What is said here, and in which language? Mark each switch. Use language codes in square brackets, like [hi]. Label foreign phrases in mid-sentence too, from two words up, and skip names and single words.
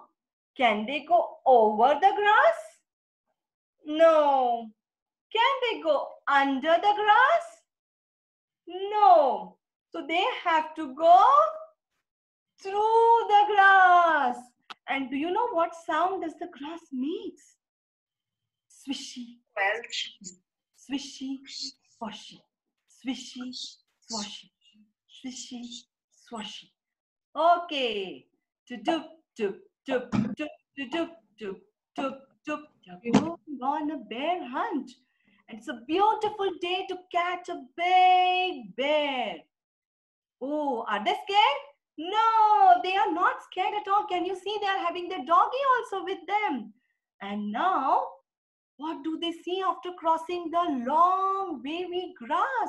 [en] Can they go over the grass? No. Can they go under the grass? No. So they have to go through the grass. And do you know what sound does the grass makes? Swishy, swishy, swashy, swishy, swashy, swishy, swashy. Okay. Doop, doop, doop, doop, doop, doop, doop, doop. They're going on a bear hunt. And it's a beautiful day to catch a big bear. Oh, are they scared? No, they are not scared at all. Can you see they are having their doggy also with them? And now, what do they see after crossing the long wavy grass?